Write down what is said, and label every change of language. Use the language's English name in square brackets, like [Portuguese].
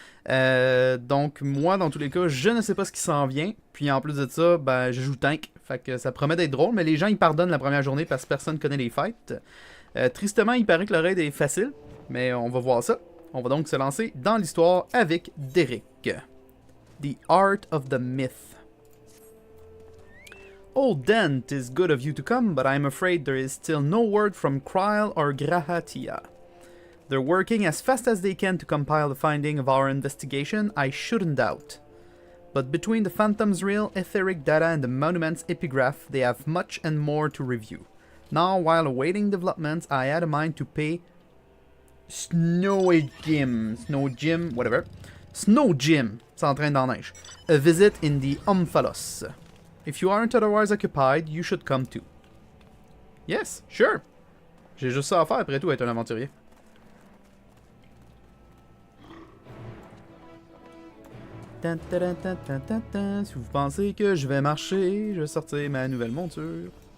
[French] Donc moi, dans tous les cas, je ne sais pas ce qui s'en vient. Puis en plus de ça, ben, je joue tank. Fait que ça promet d'être drôle, mais les gens ils pardonnent la première journée parce que personne connaît les fights. Tristement, il paraît que le raid est facile, mais on va voir ça. On va donc se lancer dans l'histoire avec Derek. [English] The Art of the Myth. Oh, Dan, 'tis good of you to come, but I'm afraid there is still no word from Kryl or Grahatia. They're working as fast as they can to compile the finding of our investigation, I shouldn't doubt. But between the Phantom's real etheric data and the Monument's epigraph, they have much and more to review. Now, while awaiting developments, I had a mind to pay Snow Jim, whatever. [French] Snow Jim, s'entraîne dans la neige. [English] A visit in the Omphalos. If you aren't otherwise occupied, you should come too. Yes, sure. [French] J'ai juste ça à faire après tout, être un aventurier. Si vous pensez que je vais marcher, je vais sortir ma nouvelle monture.